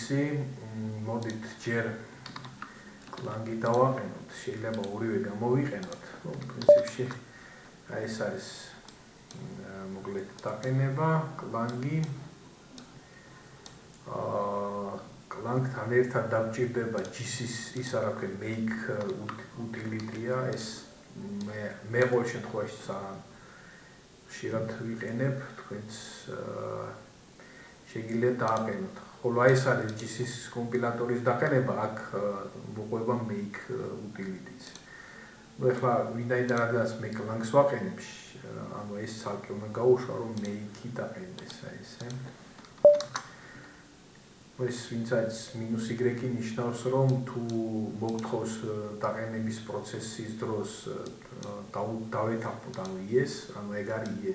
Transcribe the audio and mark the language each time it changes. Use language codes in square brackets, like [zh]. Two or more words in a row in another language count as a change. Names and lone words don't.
[ka] მოდით ჯერ Clang-ი დავაყენოთ, შეიძლება ორივე გამოვიყენოთ. პრინციპში აი ეს არის მოკლედ დაყენება Clang-ი. Clang-თან ერთად დაგჭირდება GCC, ის რა ქვია [en] make utility- [ka] ა, ეს მე ყოველ შემთხვევაში ხშირად ვიყენებ, თქვენც შეგიძლიათ დააყენოთ. ხოლო აი ეს არის GCC-ის კომპილატორის დაყენება, აქ მოყვება [en] make utility- [ka] ც. ეხლა ვინაიდან რადგანაც მე Clang-ს ვაყენებ, ეს ცალკე უნდა გაუშვა, რომ make-ი დაყენდეს, აი ესე. ეს ვინცაც -y ნიშნავს, რომ თუ მოგთხოვს დაყენების პროცესის დროს დავეთანხმოთ, yes, ეგ არის yes.